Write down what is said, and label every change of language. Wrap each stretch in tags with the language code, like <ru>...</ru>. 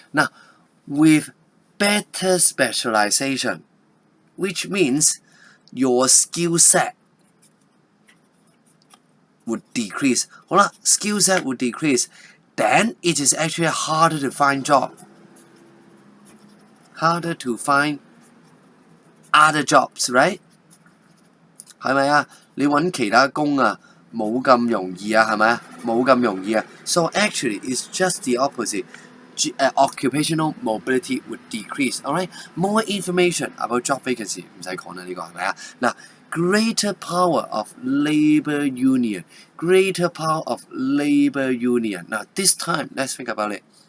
<en>Now, with better specialization, which means your skill set would decrease.</en> <yue>好啦</yue> <en>skill set would decrease. Then it is actually harder to find job. Harder to find other jobs, right?</en> <yue>係咪啊？你揾其他工啊，冇咁容易啊，係咪啊？冇咁容易啊。</yue> <en>So actually, it's just the opposite. Occupational mobility would decrease. Alright, more information about job vacancy</en> <yue>唔使講啦，呢個係咪啊？</yue> <en>嗱 greater power of labor union. Greater power of labor union. Now this time, let's think about it.</en>